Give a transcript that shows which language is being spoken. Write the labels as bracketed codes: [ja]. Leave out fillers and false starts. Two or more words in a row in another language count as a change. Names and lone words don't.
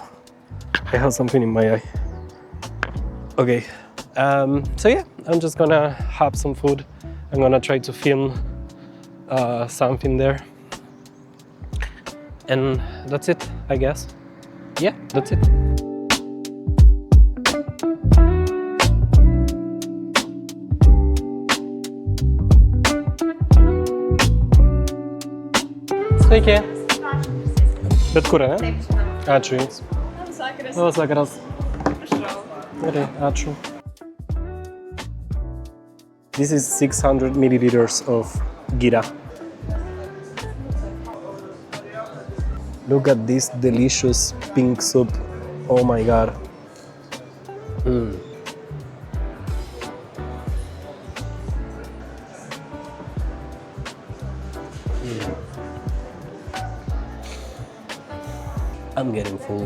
[en] I have something in my eye. Okay, so yeah, I'm just gonna have some food. I'm gonna try to film something there. And that's it, I guess. Yeah, that's it. [lt] Sveiki. Bet kur, ne? Taip, žinoma. Ačiū Jums. Labas vakaras. Labas vakaras. Prašau. Gerai, ačiū. [en] This is 600 milliliters of gira. Look at this delicious pink soup. Oh my god. I'm getting full.